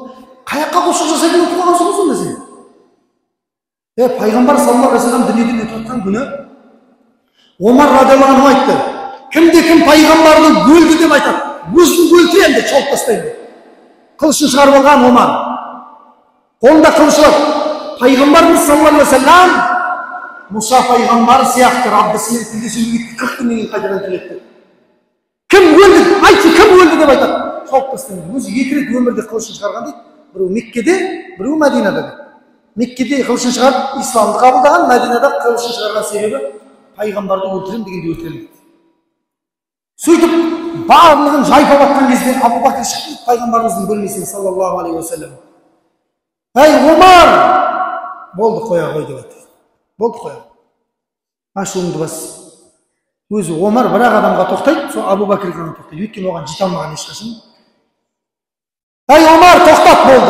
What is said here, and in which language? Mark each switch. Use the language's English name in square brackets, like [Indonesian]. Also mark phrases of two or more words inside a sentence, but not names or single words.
[Kazakh] Қаяққа құлшылық жасайтын ұмытып қалғансың ғой сонда сен? Пайғамбар [Arabic] صلى الله عليه وسلم [Kazakh] дүниеден өтіп жатқан күні Омар [Arabic] رضي الله عنه [Kazakh] айтты. Кім пайғамбарды өлді деп айтады. Өзін өлтіремін деп шауып тастаймын. Қылышын шығарып алған Омар. Қолында қылышы бар. Пайғамбарымыз [Arabic] صلى الله عليه وسلم [Kazakh] Мұса пайғамбар сияқты Раббысымен тілдесуге 40 күннен кейін қайтадан келеді. Кім өлді? Айтшы, кім өлді деп айтады. Шауып тастайды. Өзі 2 рет өмірде қылышын шығарған дейді. Біреу Меккеде, біреу Мәдинада дейді. Меккеде қылышын шығарып, исламды қабылдаған, Мәдинада қылышын шығарған себебі пайғамбарды өлтірем дегенде өлтірем дейді. Сөйтіп, барлығын жайпап атқан кезде Абу Бакр шықты пайғамбарымыздың бөлмесіне [Arabic] صلى الله عليه وسلم. [Kazakh] Ей Омар! Болды, қоя қой деп айтты. Болды, қоя. Ашуыңды бас. Өзі Омар бірақ адамға тоқтайды, сол Абу Бакр ғана тоқтайды. Өйткені оған жете алмаған ешқашан. Ей Омар, тоқтат, болды.